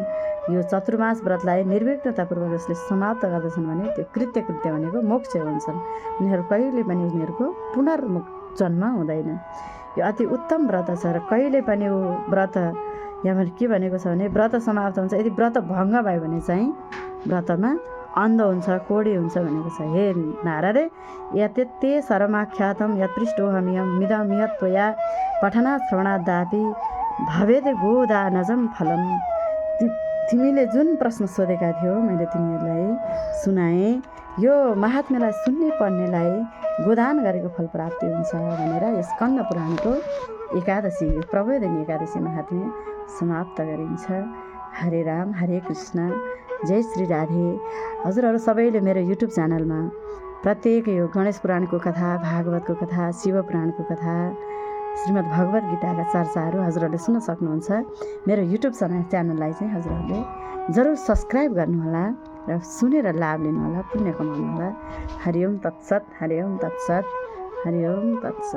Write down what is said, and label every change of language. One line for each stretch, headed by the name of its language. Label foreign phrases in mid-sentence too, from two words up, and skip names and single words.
Nepali: यो चतुर्मास व्रतलाई निर्विघ्नतापूर्वक जसले समाप्त गर्दछन् भने त्यो कृत्य भनेको मोक्ष हुन्छन्। उनीहरू कहिले पनि उनीहरूको पुनर्जन्म हुँदैन। यो अति उत्तम व्रत छ र कहिले पनि यो व्रत यहाँ के भनेको छ भने व्रत समाप्त हुन्छ, यदि व्रत भङ्ग भयो भने चाहिँ व्रतमा अन्ध हुन्छ, कोडी हुन्छ भनेको छ।
Sanskrit: हे नारदे यते सर्वमाख्यातम यत्पृष्टोहमियम मिदम यत्त्वया पठना श्रवणादापि भवेद गोदानजम फलम।
Nepali: तिमीले जुन प्रश्न सोधेका थियौ मैले तिमीहरूलाई सुनाएँ, यो महात्म्यलाई सुन्ने पढ्नेलाई गोदान गरेको फल प्राप्ति हुन्छ भनेर यस स्कन्द पुराणको एकादशी प्रबोधिनी एकादशी महात्म्य समाप्त गरिन्छ। हरे राम हरे कृष्ण, जय श्री राधे। हजुरहरू सबैले मेरो युट्युब च्यानलमा प्रत्येक यो गणेश पुराणको कथा, भागवतको कथा, शिव पुराणको कथा, श्रीमद् भगवत गीताका चर्चाहरू हजुरहरूले सुन्न सक्नुहुन्छ। मेरो युट्युब च्यानललाई चाहिँ हजुरहरूले जरुर सब्सक्राइब गर्नुहोला र सुनेर लाभ लिनुहोला, पुण्य कमाउनुहोला।
Sanskrit: हरिओम तत्सत, हरिओम तत्सत, हरिओम तत्सत।